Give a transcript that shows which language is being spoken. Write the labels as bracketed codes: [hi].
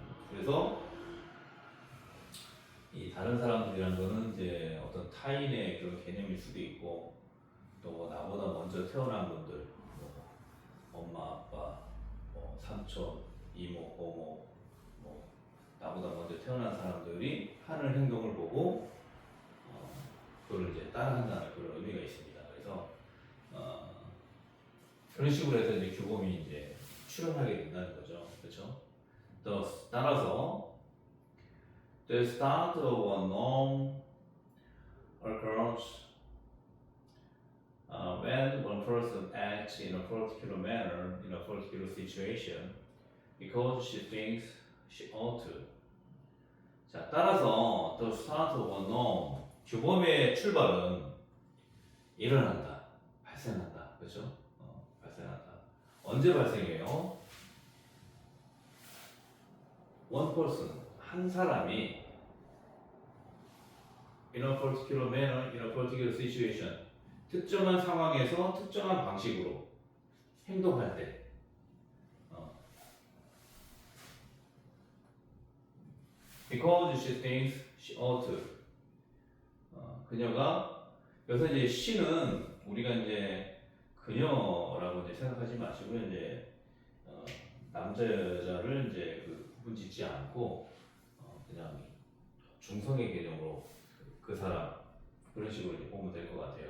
[ko] 그래서 이 다른 사람들이란 거는 이제 어떤 타인의 그런 개념일 수도 있고, 또 나보다 먼저 태어난 분들, 뭐 엄마, 아빠, 뭐 삼촌, 이모, 고모, 뭐 나보다 먼저 태어난 사람들이 하는 행동을 보고 그걸 이제 따라한다는 그런 의미가 있습니다. 그래서 그런 식으로 해서 이제 규범이 이제 출현하게 된다는 거죠, 그렇죠? 또 따라서 [en] the start of a norm occurs when one person acts in a particular manner in a particular situation because she thinks she ought to. [ko] 자, 따라서 [en] the start of a norm, [ko] 규범의 출발은 일어난다, 발생한다, 그렇죠? 발생한다. 언제 발생해요? [en] One person, [ko] 한 사람이 [en] in a particular manner, in a particular situation, [ko] 특정한 상황에서 특정한 방식으로 행동할 때, [en] because she thinks she ought to. [ko] 그녀가, 여기서 이제 she는 우리가 이제 그녀라고 이제 생각하지 마시고 이제 남자 여자를 이제 그 구분 짓지 않고 그냥 중성의 개념으로 그 사람, 그런 식으로 이제 보면 될 것 같아요.